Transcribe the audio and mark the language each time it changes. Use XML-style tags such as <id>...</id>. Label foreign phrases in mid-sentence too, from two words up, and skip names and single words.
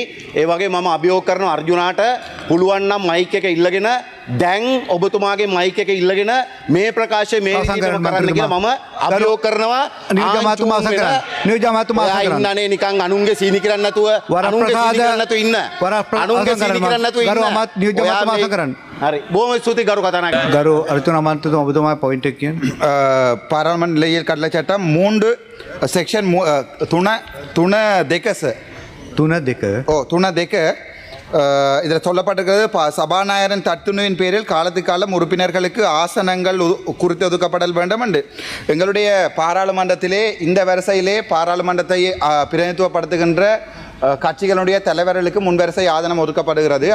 <si>ඒ වගේ මම අභියෝග කරන අර්ජුනාට පුළුවන් නම් මයික් එක ඉල්ලගෙන දැන් ඔබතුමාගේ මයික් එක ඉල්ලගෙන මේ ප්‍රකාශය මේ විදිහට කරන්න කියලා මම අභියෝග කරනවා. ඉන්නනේ නිකන් අනුන්ගේ සීනි කරන්න නැතුව අනුන්ගේ සීනි කරන්න නැතුව ඉන්න. අනුන්ගේ සීනි කරන්න නැතුව ඉන්න. හරි බොහොම ස්තුතියි ගරු කතානායක. ගරු අර්ජුන අමාත්‍යතුමා ඔබතුමා පොයින්ට් එක කියන්නේ</si> <ta>பாராளுமன்ற நிலையியல் கட்டளை சட்டம் 3 செக்ஷன் 3 இதில் சொல்லப்பட்டிருக்கிறது சபாநாயகரின் தத்துணுவின் பேரில் காலத்துக்கு காலம் உறுப்பினர்களுக்கு ஆசனங்கள் குறித்து ஒதுக்கப்படல் வேண்டும் என்று எங்களுடைய பாராளுமன்றத்திலே இந்த வரிசையிலே பாராளுமன்றத்தை பிரதிநிதித்துவப்படுத்துகின்ற கட்சிகளுடைய தலைவர்களுக்கு முன்வரிசை ஆதனம் ஒதுக்கப்படுகிறது.</ta>